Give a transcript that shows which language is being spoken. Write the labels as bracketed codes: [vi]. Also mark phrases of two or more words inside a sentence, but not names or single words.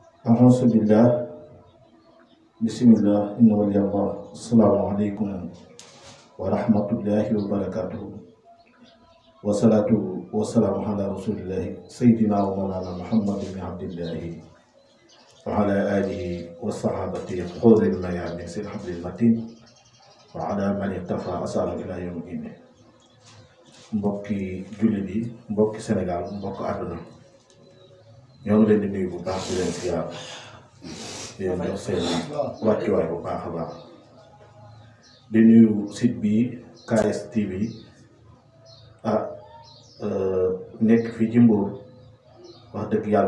[ar] أعوذ بالله بسم الله إن ولي الله السلام عليكم ورحمة الله وبركاته والصلاة والسلام على رسول الله سيدنا ومولانا محمد بن عبد الله وعلى آله وصحابته خذ الميامين سير حبل المتين وعلى من اقتفى أثاره إلى يوم الدين. [wo] mbokki jullit yi mbokki Sénégal mbokk àdduna ñoo ngi leen di nuyu bu baax di leen siyaar di leen jox seen wàccuwaay bu baax a baax di nuyu site bi KS TV nekk fii ci Mbour wax dëgg yàlla